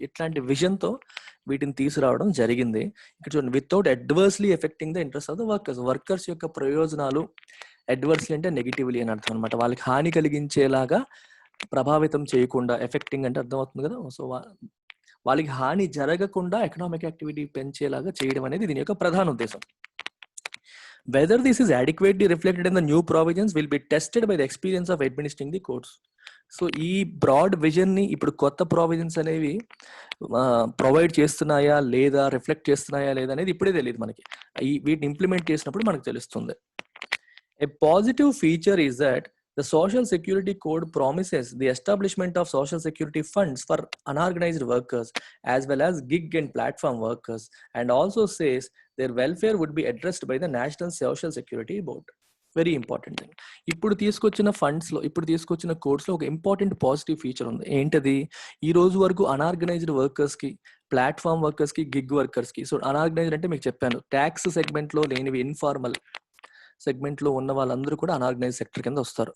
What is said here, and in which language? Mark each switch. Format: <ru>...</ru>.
<te>ఇట్లాంటి విజన్ తో వీటిని తీసుకురావడం జరిగింది. ఇక్కడ చూడండి,</te> <en>Without adversely affecting the interest of the workers.</en> <te>Workers యొక్క ప్రయోజనాలు అడ్వర్స్లీ అంటే నెగిటివ్లీ అని అర్థం అనమాట. వాళ్ళకి హాని కలిగించేలాగా ప్రభావితం చేయకుండా, ఎఫెక్టింగ్ అంటే అర్థమవుతుంది కదా. సో వాళ్ళకి హాని జరగకుండా ఎకనామిక్ యాక్టివిటీ పెంచేలాగా చేయడం అనేది దీని యొక్క ప్రధాన ఉద్దేశం.</te> <en>Whether this is adequately reflected in the new provisions will be tested by the experience of administering the codes.</en> <te>So ఈ బ్రాడ్ విజన్ ని ఇప్పుడు కొత్త ప్రావిజన్స్ అనేవి ప్రొవైడ్ చేస్తున్నాయా లేదా, రిఫ్లెక్ట్ చేస్తున్నాయా లేదా అనేది ఇప్పుడే తెలియదు మనకి. వీటిని ఇంప్లిమెంట్ చేసినప్పుడు మనకు తెలుస్తుంది.</te> <en>A positive feature is that the Social Security Code promises the establishment of social security funds for unorganized workers as well as gig and platform workers, and also says their welfare would be addressed by the National Social Security Board. Very important thing.</en> <te>ఇప్పుడు తీసుకొచ్చిన ఫండ్స్లో, ఇప్పుడు తీసుకొచ్చిన కోడ్స్లో ఒక important positive feature ఉంది. ఏంటది? ఈ రోజు వరకు unorganised వర్కర్స్కి, platform వర్కర్స్కి, gig వర్కర్స్కి. So unorganised అంటే మీకు చెప్పాను, ట్యాక్స్ సెగ్మెంట్లో లేనివి, ఇన్ఫార్మల్ సెగ్మెంట్లో ఉన్న వాళ్ళందరూ కూడా అనార్గనైజ్ సెక్టర్ కింద వస్తారు.</te>